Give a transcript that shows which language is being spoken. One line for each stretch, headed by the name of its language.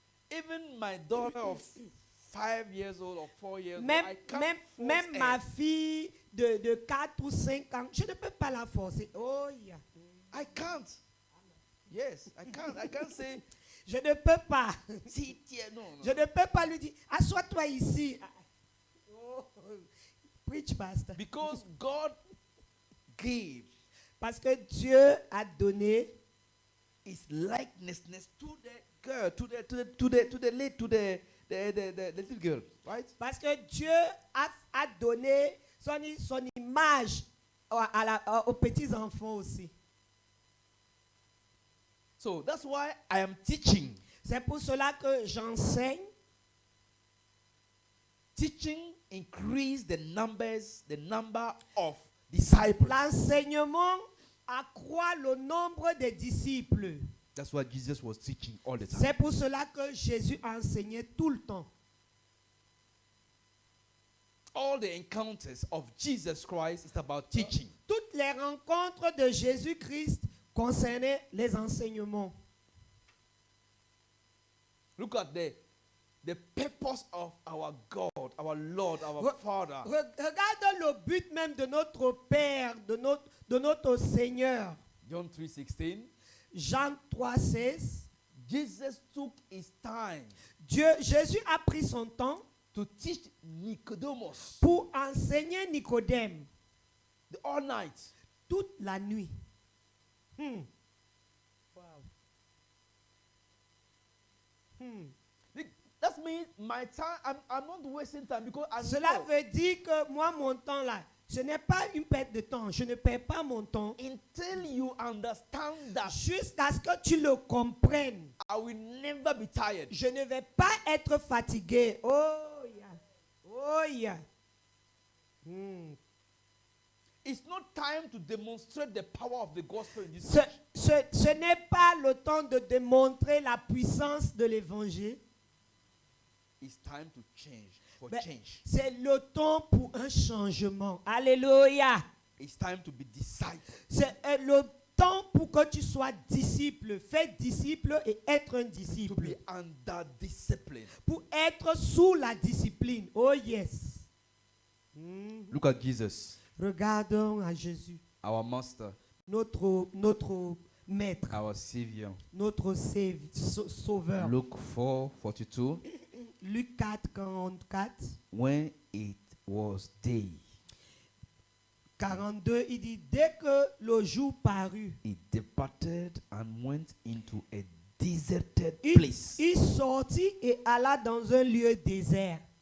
English: Even my daughter of 5 years old or 4 years old,
French: Même,
English: I can't
French: même,
English: force
French: même ma
English: her.
French: fille de 4 ou 5 ans, je ne peux pas la forcer.
English: Oh, yeah. I can't. Yes, I can't. I can't say,
French: Je ne peux pas.
English: sit here. No,
French: Je
English: no.
French: ne peux pas lui dire, assois-toi ici.
English: Oh, preach, pastor. Because God gave
French: Parce que Dieu a donné
English: his likeness to the girl, to the little girl, right?
French: Parce que Dieu a donné son image aux petits enfants aussi.
English: So that's why I am teaching.
French: C'est pour cela que j'enseigne.
English: Teaching increase the number of disciples.
French: L'enseignement accroît le nombre de disciples.
English: That's what Jesus was teaching all the time.
French: C'est pour cela que Jésus enseignait tout le temps.
English: All the encounters of Jesus Christ is about teaching.
French: Toutes les rencontres de Jésus-Christ concernaient les enseignements.
English: Look at the purpose of our God, our Lord, our Father.
French: Regarde le but même de notre Père, de notre Seigneur.
English: John 3:16.
French: Jean 3,16.
English: Jesus took his time
French: Jésus a pris son temps
English: to teach Nicodemus
French: pour enseigner Nicodème
English: all night.
French: toute la nuit.
English: That means my time, I'm not wasting time because I
French: Cela
English: know
French: veut dire que moi, mon temps là, ce n'est pas une perte de temps. Je ne perds pas mon temps.
English: until you understand that
French: Jusqu'à ce que tu le comprennes.
English: I will never be tired.
French: Je ne vais pas être fatigué.
English: Oh, yeah. Oh, yeah. It's not time to demonstrate the power of the gospel in this
French: Ce
English: church.
French: n'est pas le temps de démontrer la puissance de l'évangile.
English: It's time to change, for
French: Mais
English: change.
French: c'est le temps pour un changement. Alléluia.
English: It's time to be disciple.
French: C'est le temps pour que tu sois disciple. Fais disciple et être un
English: To be disciple. under discipline.
French: Pour être sous la discipline.
English: Oh yes. Look at Jesus,
French: Regardons à Jésus,
English: our master.
French: notre maître,
English: our Savior.
French: notre sauveur.
English: Luke 4:42.
French: Luc 4, 44,
English: When it was day,
French: 42, il dit, dès que le jour parut,
English: he departed and went into a deserted
French: il
English: place.
French: sortit et alla dans un lieu désert.